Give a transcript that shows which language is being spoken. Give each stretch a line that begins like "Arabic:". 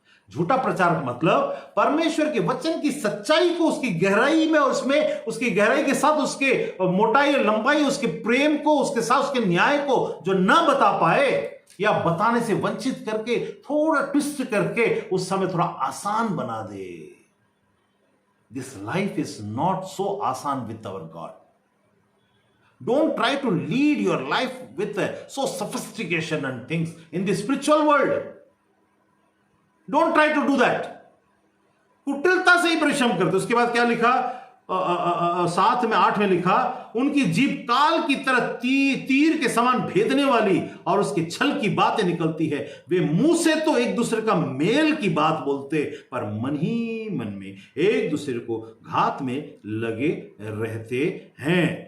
Hindi: झूठा प्रचारक मतलब परमेश्वर के वचन की सच्चाई को उसकी गहराई में, उसमें उसकी गहराई के साथ उसके मोटाई और लंबाई, उसके प्रेम को, उसके साथ उसके न्याय को जो ना बता पाए, या बताने से वंचित करके, थोड़ा ट्विस्ट करके उस समय थोड़ा आसान बना दे।
English: This life is not so आसान with our god. Don't try to lead your life with so sophistication and things in the spiritual world. Don't try to do that.
Hindi: कुटिलता से ही परिश्रम करते। उसके बाद क्या लिखा? 7 में 8 में लिखा, उनकी जीभ काल की तरह तीर के समान भेदने वाली, और उसके छल की बातें निकलती है। वे मुंह से तो एक दूसरे का मेल की बात बोलते, पर मन ही मन में एक दूसरे को घात में लगे रहते हैं।